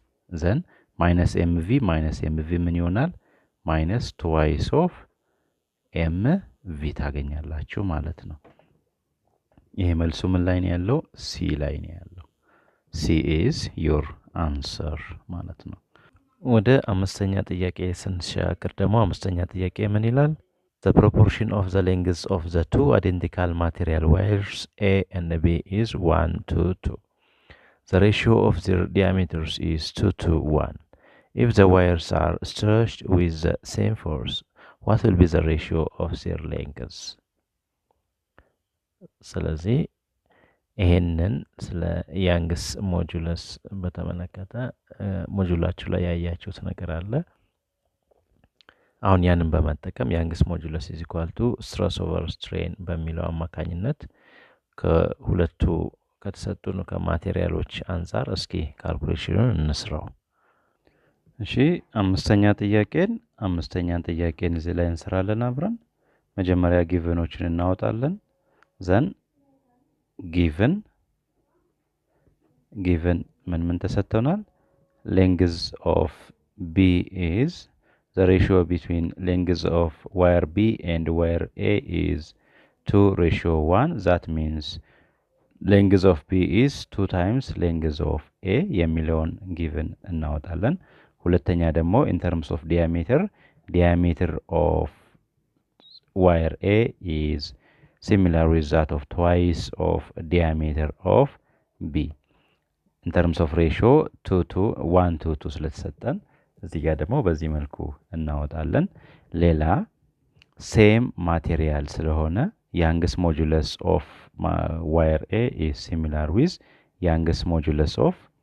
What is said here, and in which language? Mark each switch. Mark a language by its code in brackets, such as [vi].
[en] then minus mv [am] ምን ይሆናል [en] minus twice of mv [am] ታገኛላችሁ ማለት ነው ይሄ መልሱ ምን ላይ ነው ያለው [en] ሲ ላይ ነው ያለው C is your answer [am] ማለት ነው ወደ አምስተኛ ጥያቄ ስንሻገር ደግሞ አምስተኛ ጥያቄ ምን ይላል [en] The proportion of the lengths of the two identical material wires A and B is 1:2. The ratio of their diameters is 2:1. If the wires are stretched with the same force, what will be the ratio of their lengths? [am] ስለዚህ ይሄንን ስለ ያንግስ ሞጁለስ በተመለከተ ሞጁላችሁ ላይ ያያችሁት ነገር አለ አሁን ያንን በመጠቀም ያንግስ ሞጁለስ [en] is equal to stress over strain [am] በሚለው አማካኝነት ከሁለቱ ከተሰጡን ከማቴሪያሎች አንፃር እስኪ ካልኩሌሽኑን እንስራው እሺ አምስተኛ ጥያቄን እዚህ ላይ እንሰራለን አብረን መጀመሪያ ጊቨኖችን እናወጣለን [en] then given [am] ምን ተሰጥቶናል [en] length of B is the ratio between length of wire B and wire A is 2:1 that means length of B is 2 times length of A [am] የሚለውን [en] given [am] እናወጣለን [en] ሁለተኛ ደግሞ in terms of diameter of wire A is similar with that of twice of diameter of B. In terms of ratio 1 to 2 [am] ስለተሰጠን እዚህ ጋር ደግሞ በዚህ መልኩ እናወጣለን። ሌላ ሴም ማቴሪያል ስለሆነ [en] youngest modulus of wire A is similar with youngest modulus of